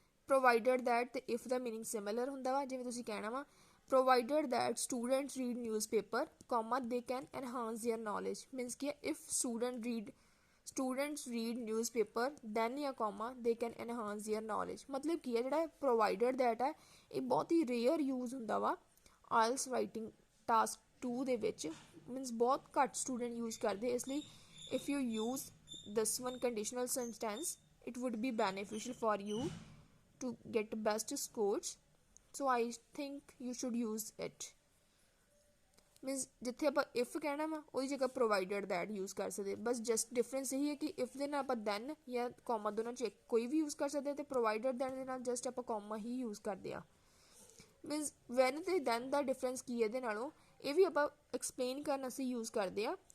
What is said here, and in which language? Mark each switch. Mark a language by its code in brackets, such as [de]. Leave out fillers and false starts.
[pa] Provided that ਅਤੇ if ਦਾ meaning similar ਹੁੰਦਾ ਵਾ। ਜਿਵੇਂ ਤੁਸੀਂ ਕਹਿਣਾ ਵਾ [en] Provided that students read newspaper comma they can enhance their knowledge, means ਕਿ if students read newspaper then ਜਾਂ comma they can enhance their knowledge. [pa] ਮਤਲਬ ਕੀ ਹੈ ਜਿਹੜਾ ਪ੍ਰੋਵਾਈਡਡ ਦੈਟ ਹੈ ਇਹ ਬਹੁਤ ਹੀ ਰੇਅਰ ਯੂਜ਼ ਹੁੰਦਾ ਵਾ ਆਇਲਸ ਰਾਈਟਿੰਗ ਟਾਸਕ 2 ਦੇ ਵਿੱਚ, ਮੀਨਸ ਬਹੁਤ ਘੱਟ ਸਟੂਡੈਂਟ ਯੂਜ਼ ਕਰਦੇ। ਇਸ ਲਈ [en] If you use this one conditional sentence it would be beneficial for you to get best scores, so I think you should use it। [pa] Means ਜਿੱਥੇ ਆਪਾਂ if ਕਹਿਣਾ ਵਾ ਉਹਦੀ ਜਗ੍ਹਾ ਪ੍ਰੋਵਾਈਡਡ ਦੈਟ ਯੂਜ਼ ਕਰ ਸਕਦੇ। ਬਸ ਜਸਟ ਡਿਫਰੈਂਸ ਇਹੀ ਹੈ ਕਿ ਇਫ ਦੇ ਨਾਲ ਆਪਾਂ ਦੈਨ ਜਾਂ ਕੌਮਾ ਦੋਨਾਂ 'ਚ ਕੋਈ ਵੀ ਯੂਜ਼ ਕਰ ਸਕਦੇ, ਅਤੇ ਪ੍ਰੋਵਾਈਡਡ ਦੈਟ ਦੇ ਨਾਲ ਜਸਟ ਆਪਾਂ ਕੌਮਾ ਹੀ ਯੂਜ਼ ਕਰਦੇ ਹਾਂ। ਮੀਨਸ ਵੈਨ ਅਤੇ ਦੈਨ ਦਾ ਡਿਫਰੈਂਸ ਕੀ ਹੈ ਇਹਦੇ ਨਾਲੋਂ, ਇਹ ਵੀ ਆਪਾਂ ਐਕਸਪਲੇਨ ਕਰਨ ਅਸੀਂ ਯੂਜ਼ ਕਰਦੇ ਹਾਂ।